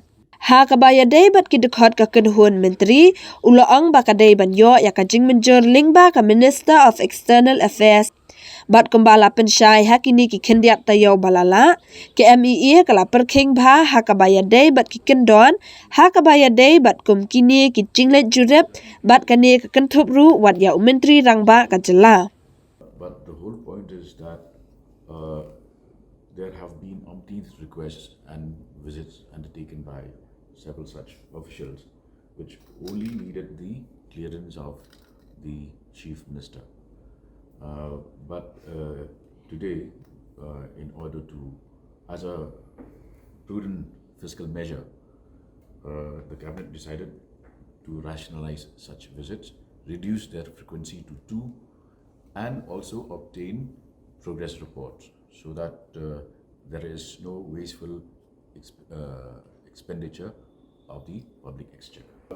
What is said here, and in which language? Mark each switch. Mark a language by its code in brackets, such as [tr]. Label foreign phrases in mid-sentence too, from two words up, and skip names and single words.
[kha] Ha ka bayadai bat ki dekhot ka kenhuan menteri ula ong ba ka dai ban yo ya ka jingmenjur lingba ka Minister of External Affairs bat kumbala pensyai hakini ki kendiat tayo balala ke MEA kala Pyrkhing bha ha ka bayadai bat ki kendon ha ka bayadai bat kum kini ki jinglet jurep bat kani ka kenthup ru wat ya menteri rangba ka jylla. [en] But the whole point is that there have been umpteen requests and visits undertaken by several such officials which only needed the clearance of the Chief Minister. But today, in order to, as a prudent fiscal measure, the cabinet decided to rationalize such visits, reduce their frequency to 2, and also obtain progress reports so that there is no wasteful expenditure of the public exchequer.